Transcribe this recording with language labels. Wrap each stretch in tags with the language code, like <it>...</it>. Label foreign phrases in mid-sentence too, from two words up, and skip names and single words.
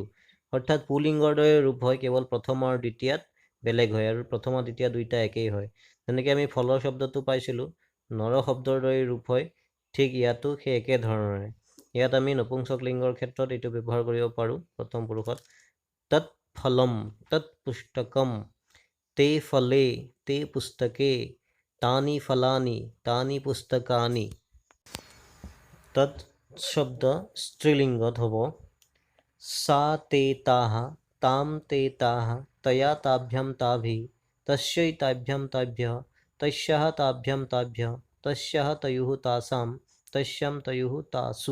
<as>অৰ্থাৎ পুলিংগৰ দৰে ৰূপ হয়, কেৱল প্ৰথম আৰু দ্বিতীয়াত বেলেগ হয় আৰু প্ৰথম আৰু দ্বিতীয় দুইটা একেই হয়। যেনেকৈ আমি ফলৰ শব্দটো পাইছিলোঁ নৰ শব্দৰ দৰে ৰূপ হয়, ঠিক ইয়াতো সেই একে ধৰণৰে। ইয়াত আমি নপুংসক লিংগৰ ক্ষেত্ৰত এইটো ব্যৱহাৰ কৰিব পাৰোঁ প্ৰথম পুৰুষত।</as> <sa>তৎ ফলম তৎ পুস্তকম তে ফলে তে পুস্তকে তানি ফলানি তানি পুস্তকানি।</sa> <as>তৎ শব্দ স্ত্ৰীলিংগত হ'ব</as> <sa>সা তে তাঃ তাম তে তাঃ তয়া তাভ্যাম তাভিঃ তস্यै তাভ্যাম তাভ্যঃ তস্যাঃ তাভ্যাম তাভ্যঃ তস্যাঃ তয়োঃ তাসাম তস্যাম তয়োঃ তাসু।</sa>